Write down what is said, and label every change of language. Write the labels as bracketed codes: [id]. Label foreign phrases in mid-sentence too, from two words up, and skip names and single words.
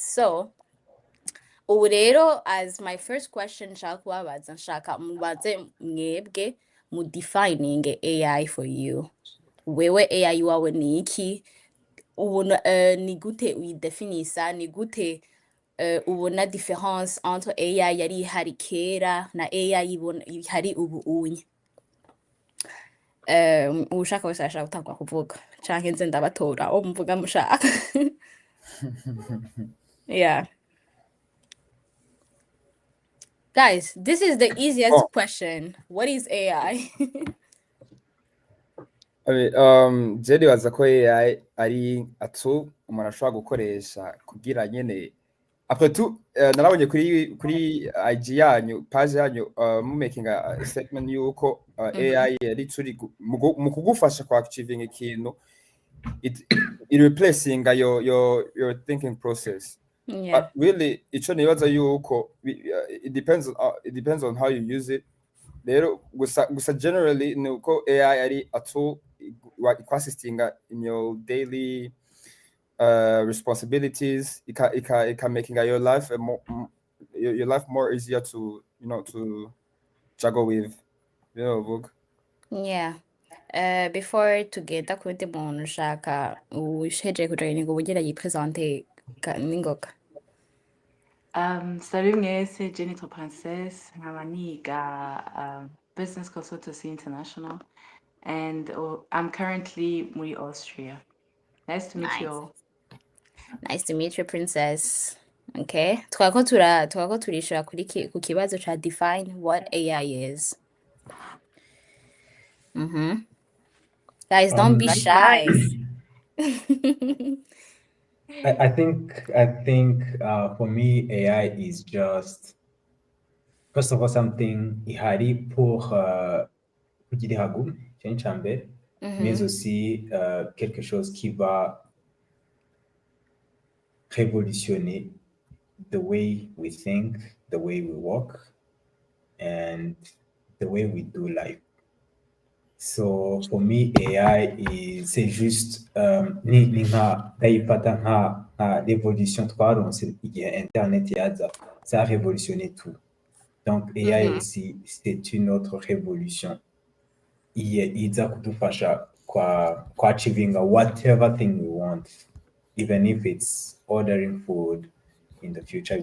[rn] So ubu rero [en] as my first question [rn] nshaka kubabaza nshaka mubaze mwebwe mu defining AI for you. Wewe AI wawe ni iki? Ubona ni gute uyidefinisa? Ni gute ubona difference entre AI yari ihari kera na AI ihari ubu unye? Ushaka wese arashaka gutangwa kuvuga canke nze ndabatora uwo muvuga mushaka. [en] Yeah. Guys, this is the easiest question. What is AI? [rn] je nibaza ko AI ari atu umuntu ashobora gukoresha kugira nyene [fr] après tout [rn] narabonye kuri IG yanyu page yanyu [en] making a statement [rn] yuko AI yari turi mu kugufasha kwa achieving ikintu [en] it replacing your thinking process. Yeah. But really [rn] ico nibaza yuko [en] it depends on how you use it. [rn] Rero gusa generally nuko AI ari atu [en] assisting in your daily responsibilities. It can making your life your life more easier to to juggle with, Vogue. Yeah. [rn] Before tugenda kundi muntu ushaka usheje kujoininga ubugira yipresente ningoka. Salut mwese, Jennifer Princess, nkaba niga [en] Business Consultancy International, and I'm currently [rn] muri Austria. [en] Nice to meet you all. Nice to meet you, Princess. [rn] Okay. Twako turishura ku kibazo cha [en] define what AI is. Guys, don't be shy. I think for me AI is just first of all something ihari pour [rn] kugira hagu cyane [fr] mais aussi quelque chose qui va révolutionner [en] the way we think, the way we work, and the way we do life. So for me, [rn] AI [fr] c'est juste [rn] ni nka ndayifata nka révolution twaronse igihe internet yaza, [fr] ça a révolutionné tout. Donc AI aussi c'est une autre révolution [rn] iza kudufasha kwa [en] achieving whatever thing we want, even if it's ordering food in the future.